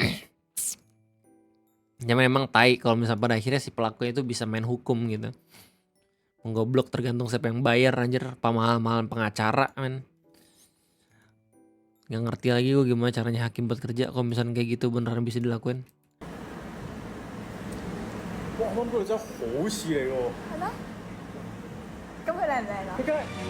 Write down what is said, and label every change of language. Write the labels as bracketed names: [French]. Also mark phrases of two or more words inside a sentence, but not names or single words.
[Indonesian] Ya memang tai kalau misalnya pada akhirnya si pelakunya itu bisa main hukum gitu. Menggoblok tergantung siapa yang bayar anjir. Mahal-mahal pengacara men. Gak ngerti lagi gue gimana caranya hakim buat kerja kalau misalnya kayak gitu beneran bisa dilakuin. [Cantonese] Wah, Hong Kong 真係好事嚟喎。係咩？咁佢靚唔靚啊？佢梗係。